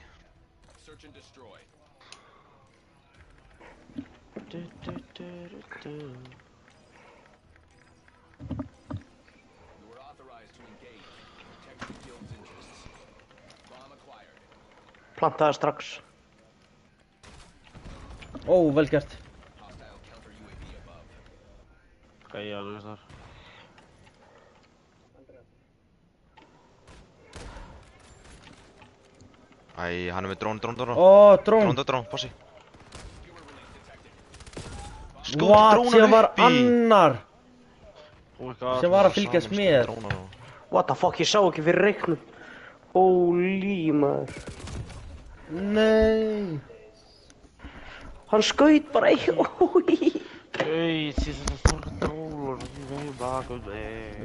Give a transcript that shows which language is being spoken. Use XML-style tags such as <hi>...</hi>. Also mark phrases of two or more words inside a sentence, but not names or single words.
<en>Search and destroy. Du. You are authorized to engage. Protect the guild's interests. Bomb acquired.</en> <is>Plantaði strax. Ó, vel gert.</is> <en>Hostile counter UAV above.</en> <is>Gæja alveg þar. Æ, hann er með drón. Ó, drón. Drón, passi. What, sem var annar</is> <en>Oh my god.</en> <is>sem var að fylgjast með.</is> <en>What the fuck,</en> <is>ég sá ekki fyrir reiknum. Holy maður. Nei. Hann skaut bara Ói.</is> <en>Hey, this is a fucking troll. You know back with me.</en>